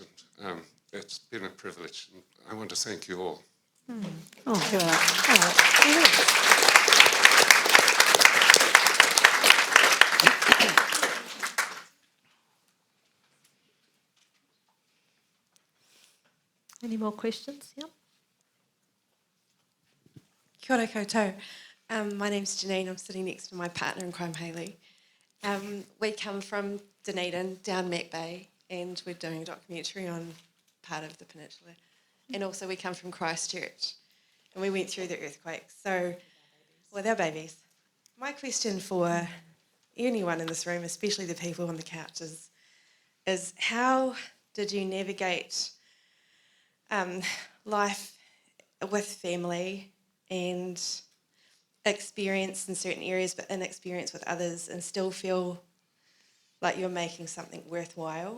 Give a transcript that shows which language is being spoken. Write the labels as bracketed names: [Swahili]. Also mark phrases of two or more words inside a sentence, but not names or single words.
[English] And it's been a privilege. And I want to thank you all. Any more questions? Yep. [Māori] Kia ora koutou. [English] My name's Janine. I'm sitting next to my partner in crime, Hayley. We come from Dunedin, down Mac Bay, and we're doing a documentary on part of the peninsula. And also we come from Christchurch, and we went through the earthquake. So, with our babies, my question for anyone in this room, especially the people on the couches, is how did you navigate life with family and experience in certain areas but inexperience with others and still feel like you're making something worthwhile?